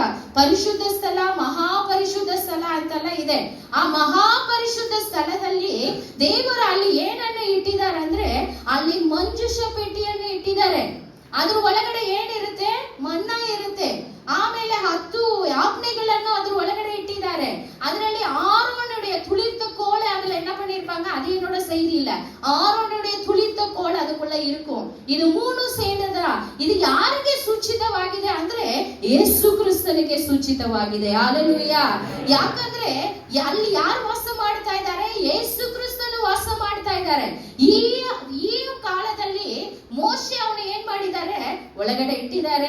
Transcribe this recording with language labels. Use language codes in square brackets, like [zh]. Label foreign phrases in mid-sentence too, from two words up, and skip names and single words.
[kn] ಪರಿಶುದ್ಧ ಸ್ಥಳ, ಮಹಾಪರಿಶುದ್ಧ ಸ್ಥಳ ಅಂತೆಲ್ಲ ಇದೆ. ಆ ಮಹಾಪರಿಶುದ್ಧ ಸ್ಥಳದಲ್ಲಿ ದೇವರು ಅಲ್ಲಿ ಏನನ್ನು ಇಟ್ಟಿದ್ದಾರೆ ಅಂದ್ರೆ, ಅಲ್ಲಿ ಮಂಜೂಷ ಪೆಟ್ಟಿಯನ್ನು ಇಟ್ಟಿದ್ದಾರೆ. ಅದ್ರ ಒಳಗಡೆ ಏನಿರುತ್ತೆ, ಮನ್ನ ಇರುತ್ತೆ. ಆಮೇಲೆ 10 ಆಜ್ಞೆಗಳನ್ನು ಅದ್ರ ಒಳಗಡೆ ಇಟ್ಟಿದ್ದಾರೆ. [ta] ಅದರಲ್ಲಿ ஆரோனுடைய துளிர்த்த கோல் அதுல என்ன பண்ணிருப்பாங்க, அது என்னோட செய்தி இல்ல, ஆரோனுடைய துளிர்த்த கோல் அதுக்குள்ள இருக்கும். [kn] ಇದು 3 ಸೇರಿದಾ. ಇದು ಯಾರಿಗೆ ಸೂಚಿತವಾಗಿದೆ ಅಂದ್ರೆ, ಯೇಸು ಕ್ರಿಸ್ತನಿಗೆ ಸೂಚಿತವಾಗಿದೆ. ಹಲ್ಲೆಲೂಯಾ. ಯಾಕಂದ್ರೆ ಅಲ್ಲಿ ಯಾರು ವಾಸ ಮಾಡ್ತಾ ಇದ್ದಾರೆ, ಯೇಸು ಕ್ರಿಸ್ತನು ವಾಸ ಮಾಡ್ತಾ ಇದ್ದಾರೆ. ಈ ಕಾಲದಲ್ಲಿ ಮೋಶೆ ಅವನು ಏನ್ ಮಾಡಿದ್ದಾರೆ, ಒಳಗಡೆ ಇಟ್ಟಿದ್ದಾರೆ.